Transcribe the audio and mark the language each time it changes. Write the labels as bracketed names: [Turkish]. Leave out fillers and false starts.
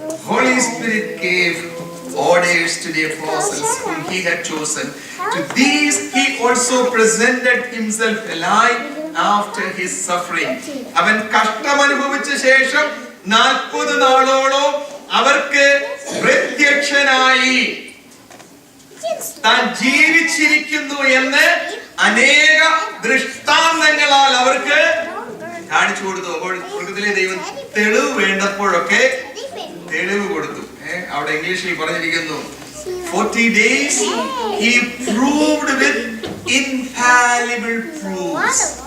[English] Holy Spirit gave orders to the apostles whom he had chosen. To these he also presented himself alive after his suffering. [Malayalam] അവൻ കഷ്ടം അനുഭവിച്ച ശേഷം 40 നാളോളം അവർക്ക് പ്രത്യക്ഷനായി താൻ ജീവിച്ചിരിക്കുന്നു എന്ന് അനേക ദൃഷ്ടാന്തങ്ങളാൽ അവർക്ക് കാണിച്ചു കൊടുത്തു. അപ്പോൾ സ്വർഗ്ഗത്തിലെ ദൈവം തെളിവ് വേണ്ടപ്പോഴൊക്കെ തെളിവ് കൊടുത്തു. അവിടെ ഇംഗ്ലീഷിൽ പറഞ്ഞിരിക്കുന്നു [English] 40 days he proved with infallible proofs.